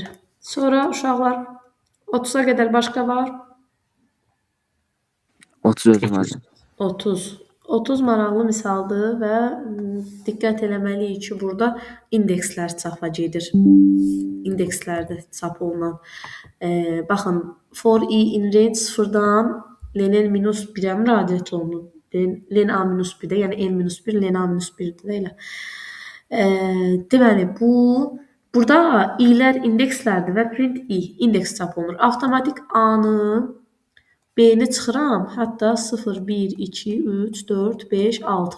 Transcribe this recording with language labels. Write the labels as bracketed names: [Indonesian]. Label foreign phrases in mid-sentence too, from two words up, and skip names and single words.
[Azerbaijani] Sonra uşaqlar 30-a qədər başqa var. 30 özü müəllim. 30. 30 maraqlı misaldır və diqqət eləməliyik ki, burada indekslər çapac edir. İndekslərdə çap olunan. Baxın, [English] for i in range [Azerbaijani] 0-dan [English] len minus [Azerbaijani] 1-ə müraciət olunur. [English] Len a minus [Azerbaijani] 1-də, yəni [English] n minus [Azerbaijani] 1, [English] len a minus [Azerbaijani] 1-də elə. Deməli, burada i'lər indekslərdir və [English] print i, [Azerbaijani] indeks çap olunur. Avtomatik a-nı B-ni çıxıram, hətta 0, 1, 2, 3, 4, 5, 6.